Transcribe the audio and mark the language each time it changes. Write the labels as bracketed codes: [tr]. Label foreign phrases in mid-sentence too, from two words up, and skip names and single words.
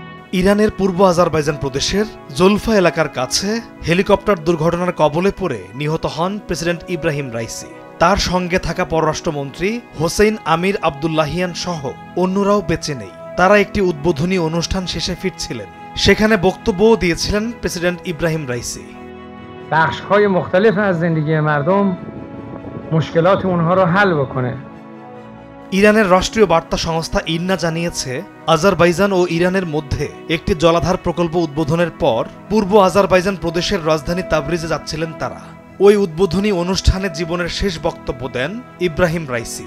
[bn] ইরানের পূর্ব আজারবাইজান প্রদেশের জুলফা এলাকার কাছে হেলিকপ্টার দুর্ঘটনার কবলে পড়ে নিহত হন প্রেসিডেন্ট ইব্রাহিম রাইসি। তার সঙ্গে থাকা পররাষ্ট্রমন্ত্রী হোসেইন আমির আবদুল্লাহিয়ান সহ অন্যরাও বেঁচে নেই। তারা একটি উদ্বোধনী অনুষ্ঠান শেষে ফিরছিলেন। সেখানে বক্তব্যও দিয়েছিলেন প্রেসিডেন্ট ইব্রাহিম রাইসি। [fa] بخش‌های مختلف از زندگی مردم مشکلات اونها رو حل بکنه। [bn] ইরানের রাষ্ট্রীয় বার্তা সংস্থা ইরনা জানিয়েছে, আজারবাইজান ও ইরানের মধ্যে একটি জলাধার প্রকল্প উদ্বোধনের পর পূর্ব আজারবাইজান প্রদেশের রাজধানী তাবরিজে যাচ্ছিলেন তারা। ওই উদ্বোধনী অনুষ্ঠানে জীবনের শেষ বক্তব্য দেন ইব্রাহিম রাইসি।